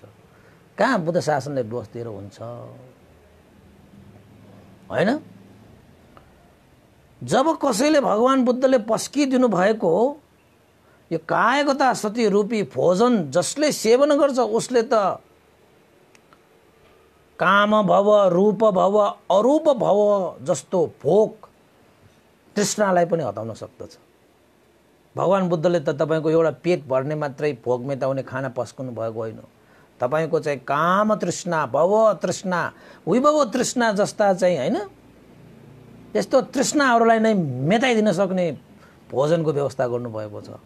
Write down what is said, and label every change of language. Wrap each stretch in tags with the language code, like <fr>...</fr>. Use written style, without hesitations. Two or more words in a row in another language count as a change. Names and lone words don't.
<ne>कहाँ बुद्ध शासनले दोष दिएर हुन्छ हैन? जब कसैले भगवान बुद्धले पस्किदिनु भएको यो कायगता सती रूपी भोजन जसले सेवन गर्छ उसले त काम भव, रूप भव, अरूप भव जस्तो भोक तृष्णालाई पनि हटाउन सक्दछ। भगवान बुद्धले त तपाईको एउटा पेट भर्ने मात्रै भोक मेटाउने खाना पस्कनु भएको होइन। तपाईको चाहिँ काम तृष्णा, भव तृष्णा, विभव तृष्णा जस्ता चाहिँ हैन, यस्तो तृष्णाहरूलाई नै मेटाइदिन सक्ने भोजनको व्यवस्था गर्नुभएको छ।</ne>